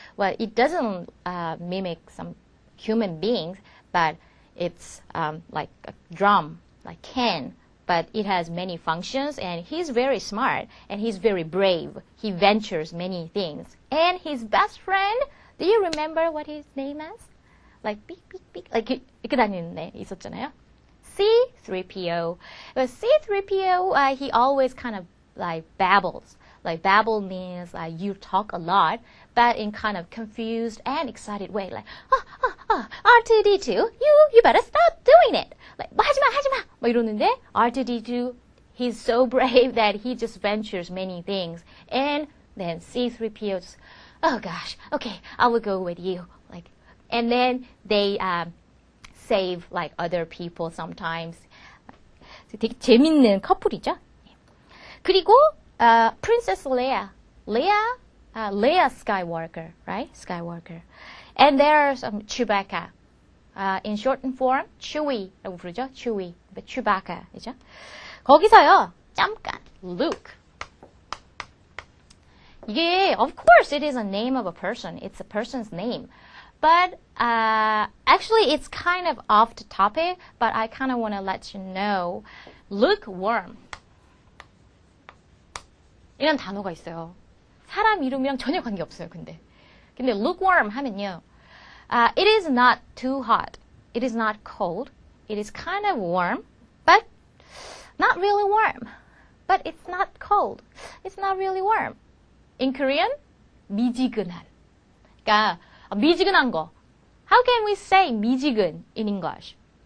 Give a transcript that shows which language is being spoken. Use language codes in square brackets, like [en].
[en] Well, it doesn't mimic some human beings, but it's like a drum, like can. But it has many functions, and he's very smart, and he's very brave. He ventures many things. And his best friend, do you remember what his name is? [ko] 이렇게 다니는 애 있었잖아요. [en] C-3PO. But C-3PO, he always kind of babbles. Babble means you talk a lot, but in kind of confused and excited way. R2D2, you better stop doing it. [ko] 하지마. 이러는데 [en] R2D2, he's so brave that he just ventures many things. And then C-3PO just, oh gosh, okay, I will go with you. And then they save other people sometimes. [ko] 되게 재밌는 커플이죠. [en] 그리고 Princess Leia Skywalker, right? Skywalker. And there's Chewbacca. In shortened form, Chewie라고 부르죠. Chewie, but Chewbacca이죠. [ko] 거기서요, 잠깐, Luke. [en] 이게, of course, it is a name of a person. It's a person's name. But actually, it's kind of off the topic, but I kind of want to let you know. Lukewarm. [ko] 이런 단어가 있어요. 사람 이름이랑 전혀 관계없어요, 근데 lukewarm 하면요. [en] It is not too hot. It is not cold. It is kind of warm, but not really warm. But it's not cold. It's not really warm. In Korean, 미지근한. [ko] 그러니까 미지근한 거. [en] How can we say 미지근 in English?